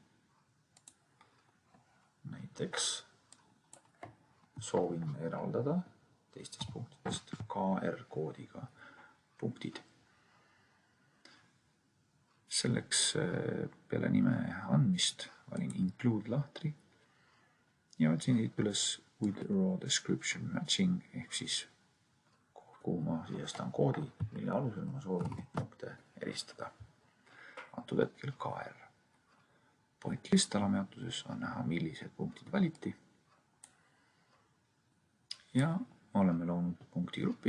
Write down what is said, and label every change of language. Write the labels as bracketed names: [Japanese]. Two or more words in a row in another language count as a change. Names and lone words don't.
[Estonian] Näiteks soovin eraldada teistest punktidest KR-koodiga punktid. Selleks peale nime andmist valin Include lahtri ja otsin siit üles [English] with raw description matching [Estonian] ehk siis kuhu ma sisestan koodi, mille alusel ma soovin neid punkte eristada. Antud hetkel KR. [English] Point list [Estonian] alameatuses on näha, millised punktid valiti. Ja oleme loonud punktigrupi.